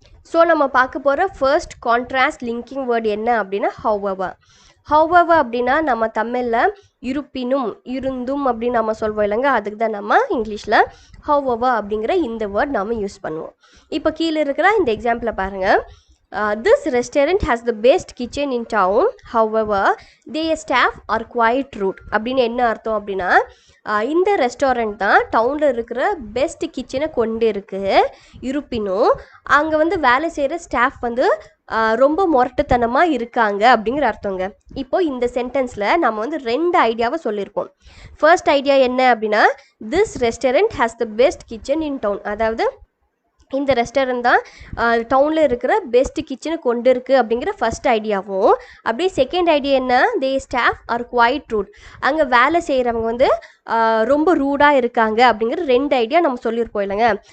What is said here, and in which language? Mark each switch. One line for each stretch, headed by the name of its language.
Tamil: So நம்ம பார்க்க போகிற ஃபர்ஸ்ட் கான்ட்ராஸ்ட் லிங்கிங் வேர்டு என்ன அப்படின்னா however. however அப்படின்னா நம்ம தமிழில் இருப்பினும், இருந்தும் அப்படின்னு நம்ம சொல்வோம் இல்லைங்க, அதுக்கு தான் நம்ம இங்கிலீஷில் however அப்படிங்கிற இந்த வேர்ட் நம்ம யூஸ் பண்ணுவோம். இப்போ கீழே இருக்கிற இந்த எக்ஸாம்பிளை பாருங்கள்.
English: This restaurant has the best kitchen in town. However, their staff are quite rude.
Tamil: அப்படின்னு என்ன அர்த்தம் அப்படின்னா, இந்த ரெஸ்டாரண்ட் தான் டவுனில் இருக்கிற பெஸ்ட் கிச்சனை கொண்டு இருக்குது, இருப்பினும் அங்கே வந்து வேலை செய்கிற ஸ்டாஃப் வந்து ரொம்ப முரட்டுத்தனமாக இருக்காங்க அப்படிங்கிற அர்த்தங்க. இப்போ இந்த சென்டென்ஸில் நம்ம வந்து ரெண்டு ஐடியாவை சொல்லியிருக்கோம். ஃபர்ஸ்ட் ஐடியா என்ன அப்படின்னா,
English: this restaurant has the best kitchen in town,
Tamil: அதாவது இந்த ரெஸ்டாரண்ட் தான் டவுனில் இருக்கிற பெஸ்ட் கிச்சனை கொண்டு இருக்குது அப்படிங்கிற ஃபர்ஸ்ட் ஐடியாவும், அப்படியே செகண்ட் ஐடியா என்ன,
English: the staff are quite rude,
Tamil: அங்கே வேலை செய்கிறவங்க வந்து ரொம்ப ரூடாக இருக்காங்க அப்படிங்கிற ரெண்டு ஐடியா நம்ம சொல்லியிருப்போம் இல்லைங்க.